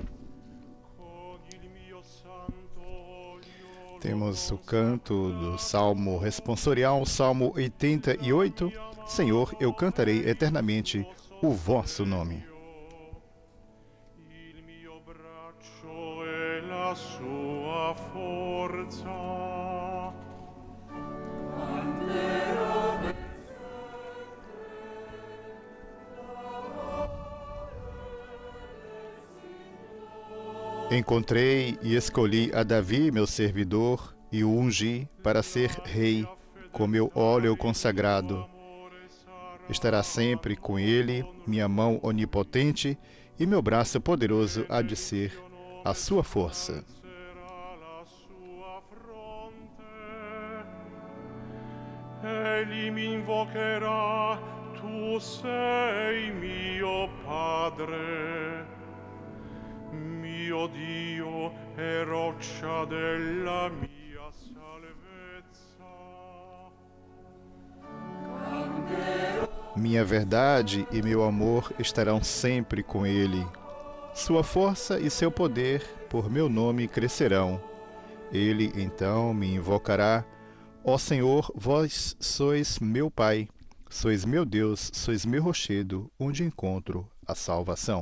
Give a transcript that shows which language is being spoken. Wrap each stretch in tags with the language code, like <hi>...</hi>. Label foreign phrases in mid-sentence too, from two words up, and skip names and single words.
<pt>Temos o canto do Salmo responsorial, Salmo 88. Senhor, eu cantarei eternamente o vosso nome.</pt> <it>Il mio braccio e la sua forza.</it> <pt>Encontrei e escolhi a Davi, meu servidor, e o ungi para ser rei, com meu óleo consagrado. Estará sempre com ele minha mão onipotente e meu braço poderoso há de ser a sua força.</pt> <it>Egli mi invocherà, tu sei mio Padre, mio Dio e roccia della mia salvezza.</it> <pt>Minha verdade e meu amor estarão sempre com ele. Sua força e seu poder por meu nome crescerão. Ele então me invocará. Ó Senhor, vós sois meu Pai, sois meu Deus, sois meu rochedo, onde encontro a salvação.</pt>